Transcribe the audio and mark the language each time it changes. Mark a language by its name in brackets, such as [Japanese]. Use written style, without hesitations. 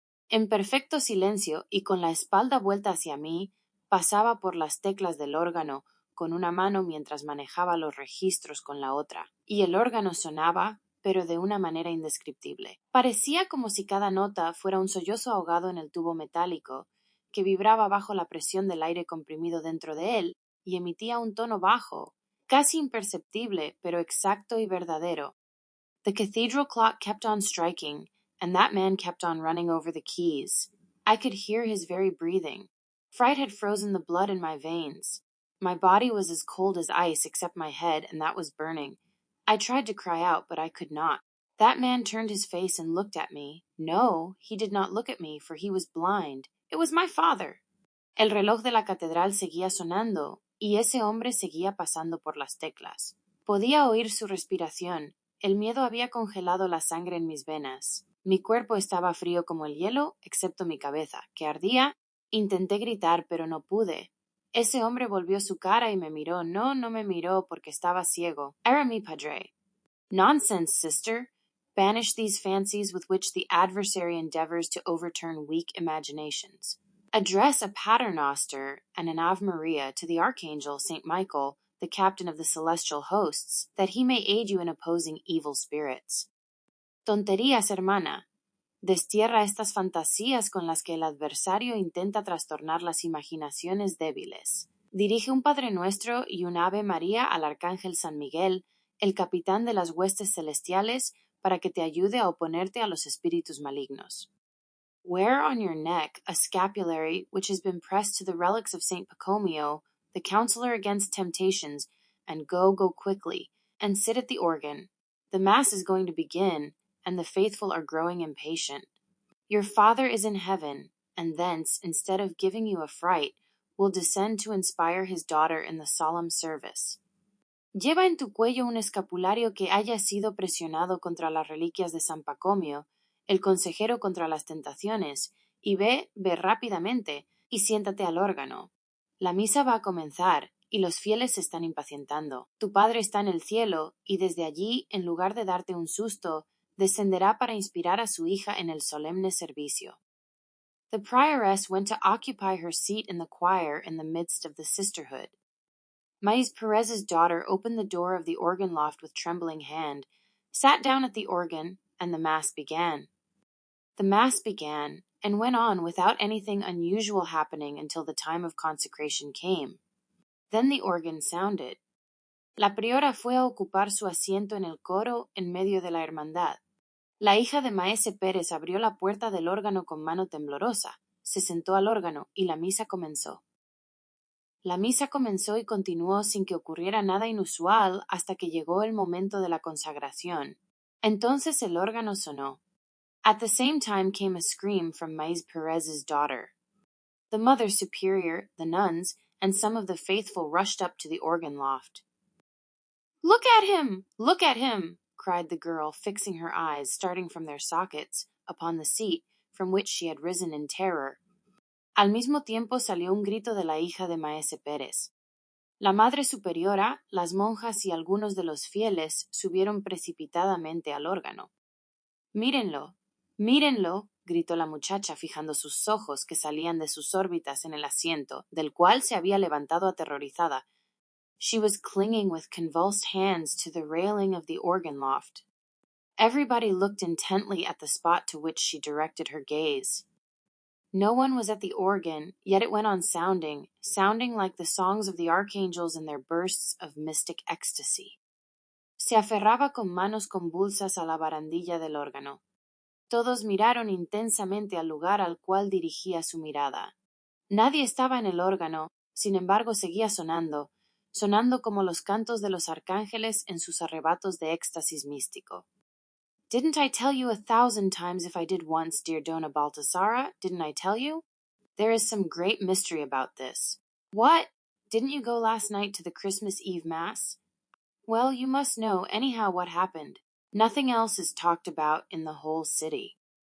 [Spanish] En perfecto silencio y con la espalda vuelta hacia mí, pasaba por las teclas del órgano con una mano mientras manejaba los registros con la otra, y el órgano sonaba, pero de una manera indescriptible. Parecía como si cada nota fuera un sollozo ahogado en el tubo metálico, que vibraba bajo la presión del aire comprimido dentro de él, y emitía un tono bajo, casi imperceptible, pero exacto y verdadero. [English] The cathedral clock kept on striking, and that man kept on running over the keys. I could hear his very breathing. Fright had frozen the blood in my veins. My body was as cold as ice except my head, and that was burning. I tried to cry out, but I could not. That man turned his face and looked at me. No, he did not look at me, for he was blind. It was my father. [Spanish] El reloj de la catedral seguía sonando, y ese hombre seguía pasando por las teclas. Podía oír su respiración. El miedo había congelado la sangre en mis venas. Mi cuerpo estaba frío como el hielo, excepto mi cabeza, que ardía. Intenté gritar, pero no pude. Ese hombre volvió su cara y me miró. No, no me miró porque estaba ciego. Era mi padre. [English] Nonsense, sister. Banish these fancies with which the adversary endeavors to overturn weak imaginations. Address a paternoster and an Ave Maria to the Archangel St. Michael, the captain of the celestial hosts, that he may aid you in opposing evil spirits. [Spanish] Tonterías, hermana. Destierra estas fantasías con las que el adversario intenta trastornar las imaginaciones débiles. Dirige un Padre Nuestro y un Ave María al Arcángel San Miguel, el capitán de las huestes celestiales, para que te ayude a oponerte a los espíritus malignos. [English] Wear on your neck a scapulary which has been pressed to the relics of St. Pacomio, the counselor against temptations, and go quickly, and sit at the organ. The Mass is going to begin, and the faithful are growing impatient. Your Father is in heaven, and thence, instead of giving you a fright, will descend to inspire his daughter in the solemn service. [Spanish] Lleva en tu cuello un escapulario que haya sido presionado contra las reliquias de San Pacomio, el consejero contra las tentaciones, y ve rápidamente, y siéntate al órgano. La misa va a comenzar, y los fieles se están impacientando. Tu Padre está en el cielo, y desde allí, en lugar de darte un susto, descenderá para inspirar a su hija en el solemne servicio. [English] The prioress went to occupy her seat in the choir in the midst of the sisterhood. Maíz Perez's daughter opened the door of the organ loft with trembling hand, sat down at the organ, and the Mass began. The Mass began, and went on without anything unusual happening until the time of consecration came. Then the organ sounded. [Spanish] La priora fue a ocupar su asiento en el coro en medio de la hermandad. La hija de Maese Pérez abrió la puerta del órgano con mano temblorosa, se sentó al órgano y la misa comenzó. La misa comenzó y continuó sin que ocurriera nada inusual hasta que llegó el momento de la consagración. Entonces el órgano sonó. [English] At the same time came a scream from Maíz Perez's daughter. The Mother Superior, the nuns, and some of the faithful rushed up to the organ loft. "Look at him! Look at him!" cried the girl, fixing her eyes, starting from their sockets, upon the seat from which she had risen in terror. [Spanish] Al mismo tiempo salió un grito de la hija de Maese Pérez. La Madre Superiora, las monjas y algunos de los fieles subieron precipitadamente al órgano. «Mírenlo, mírenlo», gritó la muchacha fijando sus ojos que salían de sus órbitas en el asiento, del cual se había levantado aterrorizada. [English] She was clinging with convulsed hands to the railing of the organ loft. Everybody looked intently at the spot to which she directed her gaze. No one was at the organ, yet it went on sounding like the songs of the archangels in their bursts of mystic ecstasy. [Spanish] Se aferraba con manos convulsas a la barandilla del órgano. Todos miraron intensamente al lugar al cual dirigía su mirada. Nadie estaba en el órgano, sin embargo seguía sonando como los cantos de los arcángeles en sus arrebatos de éxtasis místico. [English] Didn't I tell you 1,000 times if I did once, dear Dona Baltasara? Didn't I tell you? There is some great mystery about this. What? Didn't you go last night to the Christmas Eve Mass? Well, you must know anyhow what happened. Nothing else is talked about in the whole city.